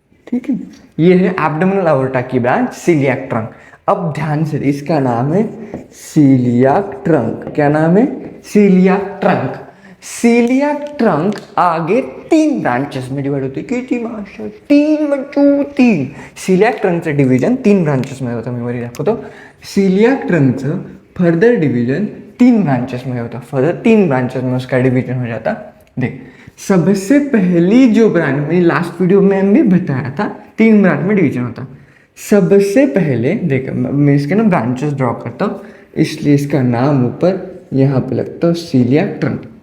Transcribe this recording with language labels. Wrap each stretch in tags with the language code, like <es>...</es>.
<hi>ठीक है, ये है एब्डोमिनल अवोर्टा की ब्रांच सीलियाक ट्रंक। अब ध्यान से, इसका नाम है सीलियाक ट्रंक। क्या नाम है? Coeliac trunk. सीलियाक ट्रंक आगे 3 ब्रांचेस में डिवाइड होती है। कितनी मास्टर? 3 बच्चों, 3।</hi> <mr>सीलियाक ट्रंकचं डिव्हिजन 3 ब्रांचेस मध्ये होतं। मेमोरी दाखवतो।</mr> <hi>सीलियाक ट्रंकचं फर्दर डिवीजन 3 ब्रांचेस में होता। फर्दर 3 ब्रांचेस में उसका डिवीजन हो जाता। देख, सबसे पहली जो ब्रांच, मैंने लास्ट वीडियो में भी बताया था 3 ब्रांच में डिवीजन होता। सबसे पहले देख, मैं इसके ना ब्रांचेस ड्रॉ करता हूँ, इसलिए इसका नाम ऊपर यहाँ पे लगता है सीलियाक ट्रंक।</hi>